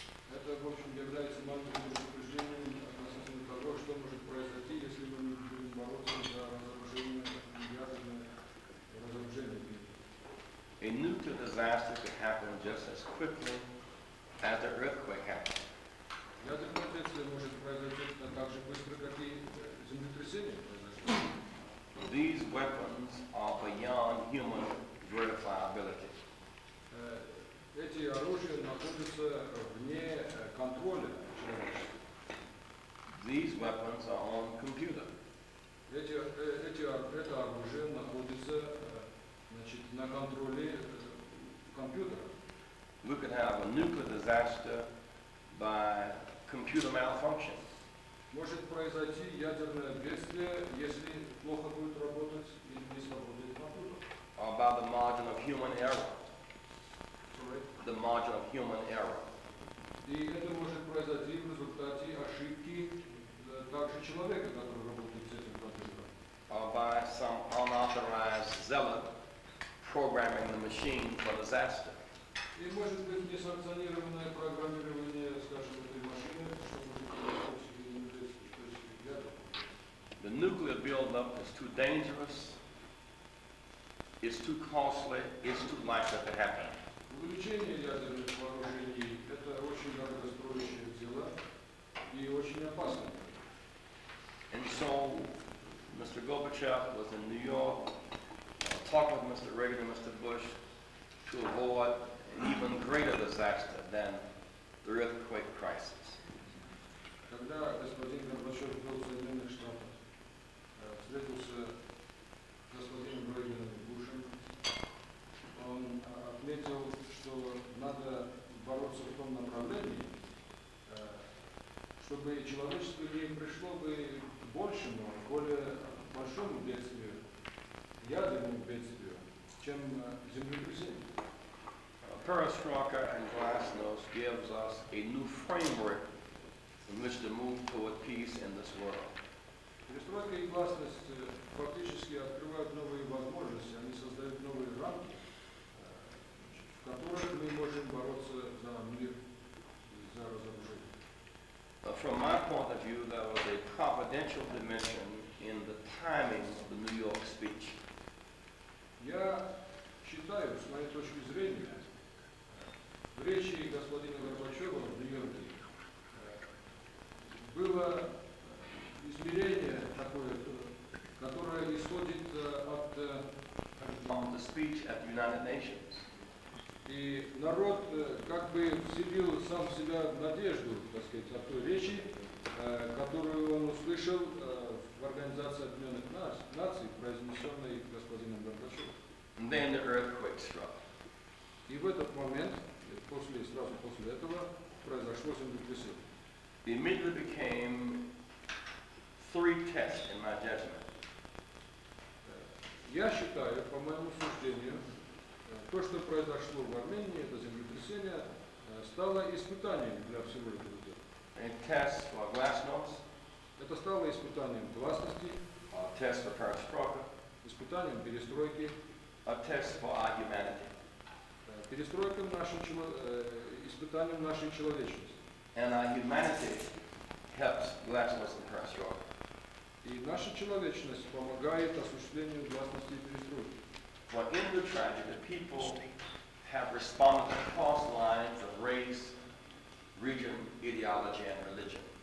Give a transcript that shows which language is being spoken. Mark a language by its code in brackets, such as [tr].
[ru] Это, в общем, является маленьким предупреждением относительно того, что может произойти, если мы не будем бороться за разоружение ядерное разоружение. [en] A nuclear disaster could happen just as quickly as the earthquake happened. [ru] Ядерное бедствие может произойти так же быстро, как и землетрясение произошло. [en] These weapons are beyond human verifiability. [ru] Эти оружия находятся вне контроля человечества. [en] These weapons are on computer. [ru] Это оружие находится, значит, на контроле компьютера. [en] We could have a nuclear disaster by computer malfunction. [ru] Может произойти ядерное бедствие, если плохо будет работать или не сработает компьютер. [en] Or by the margin of human error. The margin of human error. [ru] И это может произойти в результате ошибки также человека, который работает с этим компьютером. [en] Or by some unauthorized zealot programming the machine for disaster. [ru] И может быть несанкционированное программирование, скажем, этой машины, что может произойти ядерное. [en] The nuclear buildup is too dangerous, it's too costly, it's too likely to happen. [ru] Увеличение ядерных вооружений – это очень дорогостоящее дело и очень опасно. [en] And so, Mr. Gorbachev was in New York, talking with Mr. Reagan and Mr. Bush to avoid an even greater disaster than the earthquake crisis. [ru] Когда господин Горбачев был в Соединенных Штатах, встретился с господином Рейганом и Бушем, он отметил, что надо бороться в том направлении, чтобы человечество не пришло бы к большему, более большому бедствию, ядерному бедствию, чем землетрясение. [en] Perestroika and Glasnost gives us a new framework in which to move toward peace in this world. [ru] Перестройка и гласность фактически открывают новые возможности, они создают новые рамки, в которых мы можем бороться за мир и за разоружение. [en] From my point of view, there was a providential dimension in the timing of the New York speech. [ru] Я считаю, с моей точки зрения, в речи господина Горбачева в Нью-Йорке было измерение такое, которое исходит от [en] speech at the United Nations. [ru] И народ как бы вселил сам в себя надежду, так сказать, от той речи, которую он услышал в Организации Объединенных Наций, произнесенной господином Горбачевым. [en] And then the earthquake struck. [ru] И в этот момент, сразу после этого, произошло землетрясение. [en] It immediately became 3 tests in my judgment. [ru] Я считаю, по моему суждению, то, что произошло в Армении, это землетрясение, стало испытанием для всего этого дела. [en] A test for glasnost, [ru] Это стало испытанием гласности, [en] a test for perestroika, [ru] испытанием перестройки, [en] a test for our humanity. [ru] Испытанием нашей человечности. [en] And our humanity helps glasnost and perestroika. [ru] И наша человечность помогает осуществлению гласности и перестройки. [en] For in the tragedy, people have responded across lines of race, region, ideology, and religion.